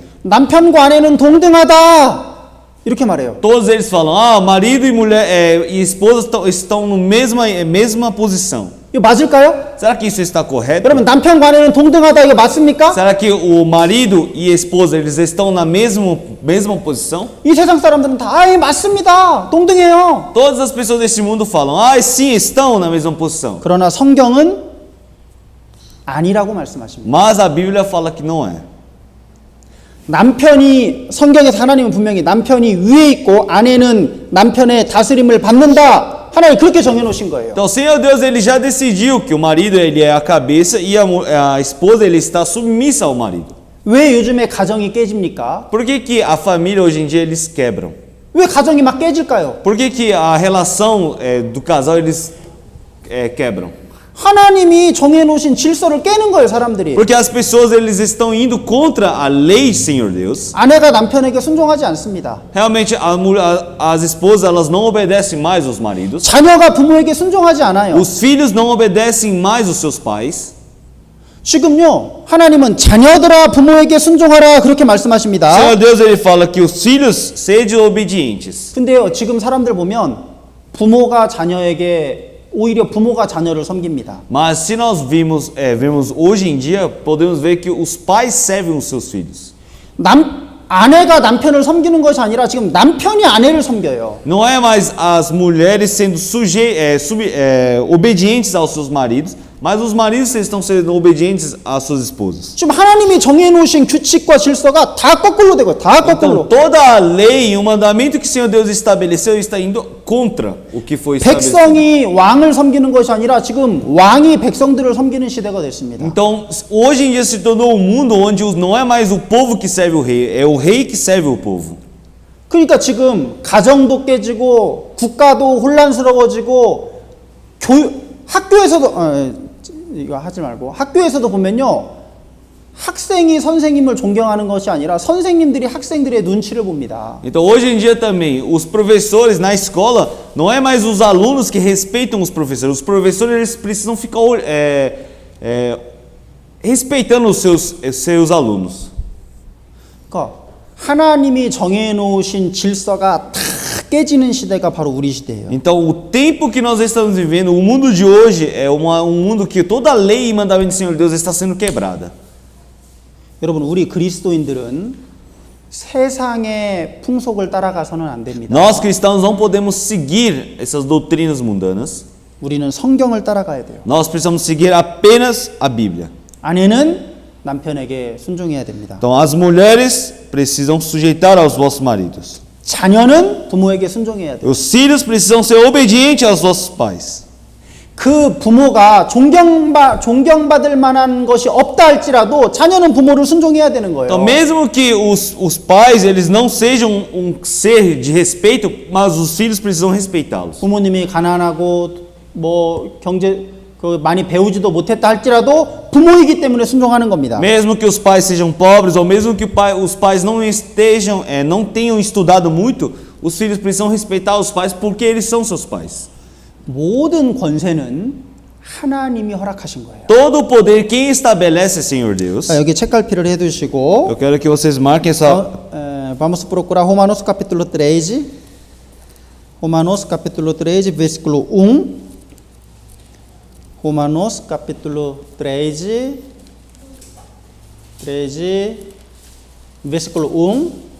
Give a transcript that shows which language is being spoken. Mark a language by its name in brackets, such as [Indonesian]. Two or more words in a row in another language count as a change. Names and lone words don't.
[Korean] 남편과 아내는 동등하다 이렇게 말해요. [Portuguese] Todos eles falam, marido e mulher e esposa estão na mesma posição. [Korean] 이거 맞을까요? [Portuguese] Será que isso está correto? [Korean] 여러분 남편과 아내는 동등하다 이거 맞습니까? [Portuguese] Será que o marido e a esposa eles estão na mesma posição? [Korean] 이 세상 사람들은 다 맞습니다. 동등해요. [Portuguese] Todas as pessoas deste mundo falam, sim, estão na mesma posição. [Korean] 그러나 성경은 아니라고 말씀하십니다. [Portuguese] Mas a Bíblia fala que não é. [Korean] 남편이 성경에서 하나님은 분명히 남편이 위에 있고 아내는 남편의 다스림을 받는다. 하나님 그렇게 정해 놓으신 거예요. [Portuguese] Então, o Senhor Deus ele já decidiu que o marido ele é a cabeça e a esposa ele está submissa ao marido. [Korean] 왜 요즘에 가정이 깨집니까? [Portuguese] Por que a família hoje em dia eles quebram? [Korean] 왜 가정이 막 깨질까요? [Portuguese] Por que a relação do casal eles quebram? [Korean] 하나님이 정해 놓으신 질서를 깨는 거예요, 사람들이. [Portuguese] Porque as pessoas eles estão indo contra a lei do Senhor Deus. [Korean] 아내가 남편에게 순종하지 않습니다. [Portuguese] Realmente as esposas elas não obedecem mais aos maridos. [Korean] 자녀가 부모에게 순종하지 않아요. [Portuguese] Os filhos não obedecem mais aos seus pais. [Korean] 지금요, 하나님은 자녀들아 부모에게 순종하라 그렇게 [Portuguese] O [Korean] 말씀하십니다. [Portuguese] Senhor Deus ele fala que os filhos sejam obedientes. [Korean] 근데요, 지금 사람들 보면 오히려 부모가 자녀를 섬깁니다. [Portuguese] Mas se nós vemos hoje em dia, podemos ver que os pais servem os seus filhos. [Korean] 아내가 남편을 섬기는 것이 아니라 지금 남편이 아내를 섬겨요. [Portuguese] Não é mais as mulheres sendo obedientes aos seus maridos, mas os maridos estão sendo obedientes às suas esposas. [Korean] 지금 하나님이 정해 놓으신 규칙과 질서가 다 거꾸로 되고 다 거꾸로. [Portuguese] Então, toda a lei e o mandamento que o Senhor Deus estabeleceu está indo contra o que foi estabelecido. [Korean] 백성이 왕을 섬기는 것이 아니라 지금 왕이 백성들을 섬기는 시대가 됐습니다. [Portuguese] Então, hoje em dia se tornou um mundo onde não é mais o povo que serve o rei, é o rei que serve o povo. [Korean] 그러니까 지금 가정도 깨지고 국가도 혼란스러워지고 학교에서도 이거 하지 말고 학교에서도 보면요, 학생이 선생님을 존경하는 것이 아니라 선생님들이 학생들의 눈치를 봅니다. [Portuguese] Então hoje em dia também os professores na escola não é mais os alunos que respeitam os professores eles precisam ficar respeitando os seus alunos. [Korean] 그러니까 하나님이 정해놓으신 질서가 다 깨지는 시대가 바로 우리 시대예요. [Portuguese] Então, o tempo que nós estamos vivendo, o mundo de hoje, é um mundo que toda lei e mandamento do Senhor Deus está sendo quebrada. [Korean] 여러분, 우리 그리스도인들은 세상의 풍속을 따라가서는 안 됩니다. [Portuguese] Nós cristãos não podemos seguir essas doutrinas mundanas. [Korean] 우리는 성경을 따라가야 돼요. [Portuguese] Nós precisamos seguir apenas a Bíblia. [Korean] 아내는 남편에게 순종해야 됩니다. [Portuguese] Então, as mulheres precisam sujeitar aos vossos maridos. [Korean] 자녀는 부모에게 순종해야 돼요. [Portuguese] Os filhos precisam ser obedientes aos vossos pais. [Korean] 그 부모가 존경받을 만한 것이 없다 할지라도 자녀는 부모를 순종해야 되는 거예요. [Portuguese] Então, mesmo que os pais eles não sejam um ser de respeito, mas os filhos precisam respeitá-los. [Korean] 부모님이 가난하고 뭐 경제 많이 배우지도 못했다 할지라도 부모이기 때문에 순종하는 겁니다. [Portuguese] Mesmo que os pais sejam pobres ou mesmo que os pais não estejam, não tenham estudado muito, os filhos precisam respeitar os pais porque eles são seus pais. [Korean] 모든 권세는 하나님이 허락하신 거예요. [Portuguese] Todo o poder quem estabelece é Senhor Deus. [Korean] 자, 여기 책갈피를 해두시고 [Portuguese] Eu quero que vocês marquem essa. vamos procurar Romanos capítulo 13. Romanos capítulo 13, versículo 1. Romanos capítulo 13, versículo 1.